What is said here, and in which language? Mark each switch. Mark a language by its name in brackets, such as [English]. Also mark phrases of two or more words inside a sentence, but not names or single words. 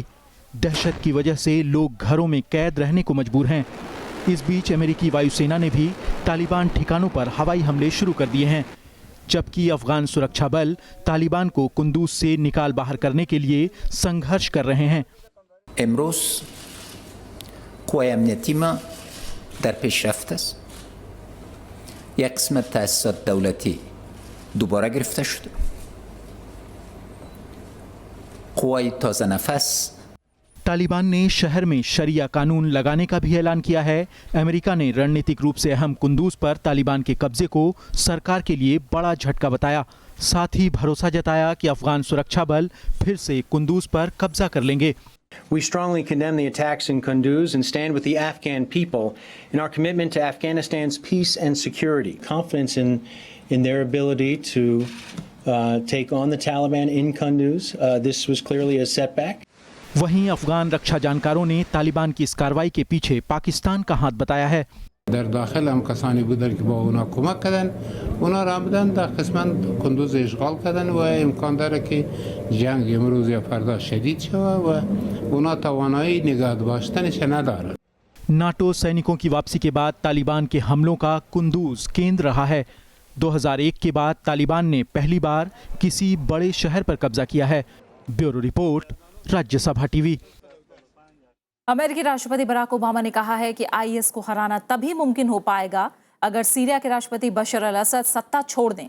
[Hindi] दहशत की वजह से लोग घरों में कैद रहने को मजबूर हैं। इस बीच अमेरिकी वायुसेना ने भी तालिबान ठिकानों पर हवाई हमले शुरू कर दिए हैं, जबकि अफगान सुरक्षा बल तालिबान को कुंदूज से निकाल बाहर करने के लिए संघर्ष कर रहे हैं। [Persian] امروز قوای امنیتی ما در پیشرفت است. یک قسمت تأسیسات دولتی دوباره گرفته شده. قوای تازه نفس [Hindi] तालिबान ने शहर में शरिया कानून लगाने का भी ऐलान किया है। अमेरिका ने रणनीतिक रूप से अहम कुंदूज पर तालिबान के कब्जे को सरकार के लिए बड़ा झटका बताया। साथ ही भरोसा जताया कि अफगान सुरक्षा बल फिर से कुंदूज पर कब्जा कर लेंगे। [English] We strongly condemn the attacks in Kunduz and stand with the Afghan people in our commitment to Afghanistan's peace and security. Confidence in their ability to take on the Taliban in Kunduz. This was clearly a setback. [Hindi] वहीं अफगान रक्षा जानकारों ने तालिबान की इस कार्रवाई के पीछे पाकिस्तान का हाथ बताया है। [Persian] در داخل هم کسانی بودن که با اونا کمک کردن، اونا را بودن در قسمت کندوز اشغال کردن و امکان داره که جنگ امروز یا فردا شدید شود و اونا توانایی نگاه داشتنش ندارن. [Hindi] नाटो सैनिकों की वापसी के बाद तालिबान के हमलों का कुंदूज केंद्र रहा है। 2001 के बाद तालिबान ने पहली बार किसी बड़े शहर पर कब्जा किया है। ब्यूरो रिपोर्ट, राज्यसभा टीवी। अमेरिकी राष्ट्रपति बराक ओबामा ने कहा है कि आईएस को हराना तभी मुमकिन हो पाएगा अगर सीरिया के राष्ट्रपति बशर अल असद सत्ता छोड़ दें।